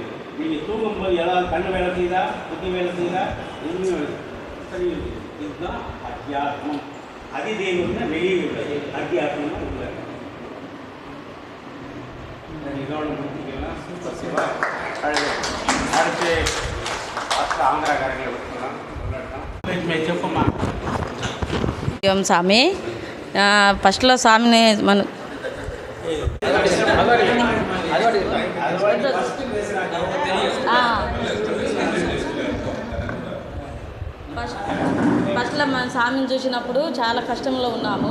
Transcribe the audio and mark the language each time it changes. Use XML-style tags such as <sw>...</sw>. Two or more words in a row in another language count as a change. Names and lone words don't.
<ta>நீங்கள் தூங்கும்போது ஏதாவது கண்ணு வேலை செய்தா, புத்தி வேலை செய்தா, எதுவுமே வேலை சரி இருக்குது. இதுதான் அத்தியாத்மம். அதிதெய்வம்னா வெளியே உள்ளது, அத்தியாத்மம்னா உள்ள. இதோட முடிச்சுக்கலாம். அடுத்து ஆந்திராக்காரங்களை வச்சுக்கலாம் చెప్పమ్మా.</ta> <te>స్వామి ఫస్ట్లో స్వామిని మన ఫస్ట్లో మన స్వామిని చూసినప్పుడు చాలా కష్టంలో ఉన్నాము.</te>